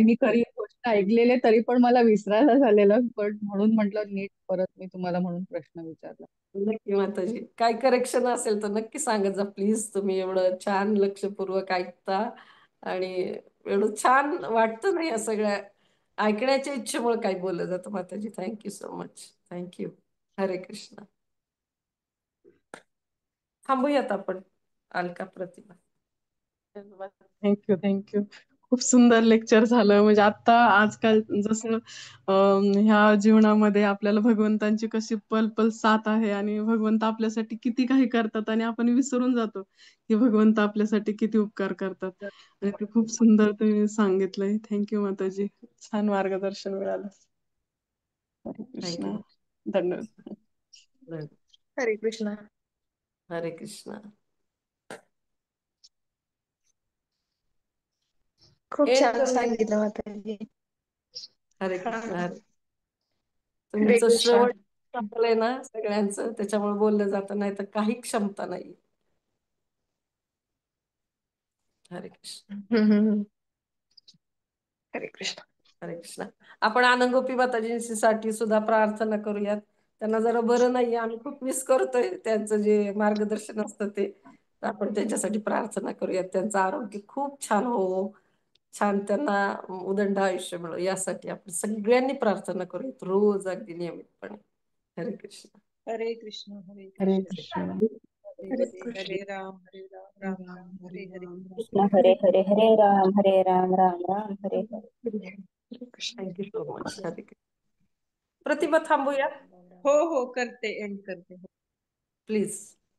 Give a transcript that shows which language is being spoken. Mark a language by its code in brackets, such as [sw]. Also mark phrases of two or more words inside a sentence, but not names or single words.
[mr] मी खरी गोष्ट ऐकलेली आहे, तरी पण मला विसरायला झालेलं, पण म्हणून म्हटलं नीट परत मी तुम्हाला म्हणून प्रश्न विचारला. नक्की माताजी, काय करेक्शन असेल तर नक्की सांगत जा प्लीज. तुम्ही एवढं छान लक्षपूर्वक ऐकता आणि एवढं छान वाटतं ना या सगळ्या ऐकण्याच्या इच्छेमुळे काही बोललं जातं माताजी. [en] Thank you so much. Thank you. [mr] हरे कृष्ण. थांबूयात आपण. अलका प्रतिभा. [en] thank you thank you. [mr] खूप सुंदर लेक्चर झालं. म्हणजे आता आजकाल जसं ह्या जीवनामध्ये आपल्याला भगवंतांची कशी पल पल साथ आहे आणि भगवंत आपल्यासाठी किती काही करतात आणि आपण विसरून जातो की भगवंत आपल्यासाठी किती उपकार करतात. आणि ते खूप सुंदर तुम्ही सांगितलंय. थँक्यू माताजी. छान मार्गदर्शन मिळालं. हरे कृष्ण. थँक्यू. धन्यवाद. हरे कृष्णा. हरे कृष्ण. खूप एंड छान करूया. सांगितलं माताजी. हरे हा. कृष्ण. हरे तुमचं कृष्णा. श्रवण संपलंय ना सगळ्यांचं, त्याच्यामुळे बोललं जातं, नाही तर काही क्षमता नाही. हरे कृष्ण. हम्म. हरे कृष्णा. हरे कृष्ण. आपण आनंदगोपी माताजींसाठी सुद्धा प्रार्थना करूयात. त्यांना जरा बरं नाहीये, आम्ही खूप मिस करतोय त्यांचं जे मार्गदर्शन असतं ते. तर आपण त्यांच्यासाठी प्रार्थना करूयात, त्यांचं आरोग्य खूप छान हो, छान त्यांना उदंड आयुष्य मिळो, यासाठी आपण सगळ्यांनी प्रार्थना करूयात रोज अगदी नियमितपणे. हरे कृष्ण. हरे कृष्ण हरे हरे कृष्ण कृष्ण. हरे हरे हरे कृष्ण. हरे राम हरे राम राम राम हरे हरे हरे. राम राम कृष्ण हरे हरे हरे राम राम राम हरे हरे. हरे कृष्णा. [en] Thank you so much. [mr] हरे कृष्ण. प्रतिभा थांबूया हो हो करते एंड करते. प्लीज.